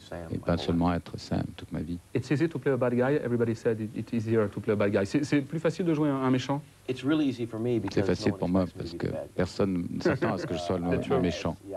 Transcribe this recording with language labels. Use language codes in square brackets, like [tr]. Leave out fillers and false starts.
[fr] Et pas seulement être Sam toute ma vie. [en] It's easy to play a bad guy. Everybody said it's easier to play a bad guy. [fr] C'est plus facile de jouer un méchant? C'est facile pour moi parce que personne ne s'attend à ce que je sois le méchant.